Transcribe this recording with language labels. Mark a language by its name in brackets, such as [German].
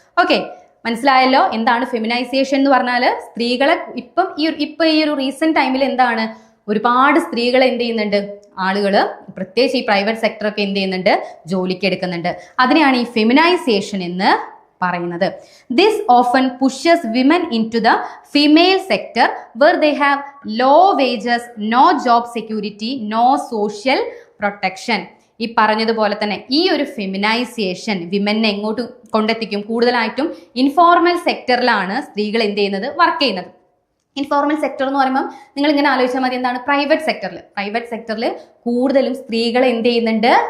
[Malayalam] Okay, മനസ്സിലായല്ലോ എന്താണ് feminisation എന്ന് പറഞ്ഞാൽ? സ്ത്രീകളെ ഇപ്പൊ ഈ ഒരു റീസെന്റ് ടൈമിൽ എന്താണ്, ഒരുപാട് സ്ത്രീകളെ എന്ത് ചെയ്യുന്നുണ്ട്? ആളുകള് പ്രത്യേകിച്ച് ഈ പ്രൈവറ്റ് സെക്ടറൊക്കെ എന്ത് ചെയ്യുന്നുണ്ട്? ജോലിക്കെടുക്കുന്നുണ്ട്. അതിനെയാണ് ഈ ഫെമിനൈസേഷൻ എന്ന് പറയുന്നത്. [English] This often pushes women into the female sector where they have low wages, no job security, no social protection. [Malayalam] ഈ പറഞ്ഞതുപോലെ തന്നെ ഈ ഒരു ഫെമിനൈസേഷൻ വിമനെ എങ്ങോട്ട് കൊണ്ടെത്തിക്കും? കൂടുതലായിട്ടും ഇൻഫോർമൽ സെക്ടറിലാണ് സ്ത്രീകൾ എന്ത് ചെയ്യുന്നത്? വർക്ക് ചെയ്യുന്നത്. ഇൻഫോർമൽ സെക്ടർ എന്ന് പറയുമ്പോൾ നിങ്ങൾ ഇങ്ങനെ ആലോചിച്ചാൽ മതി, എന്താണ്? പ്രൈവറ്റ് സെക്ടറിൽ കൂടുതലും സ്ത്രീകൾ എന്ത് ചെയ്യുന്നുണ്ട്?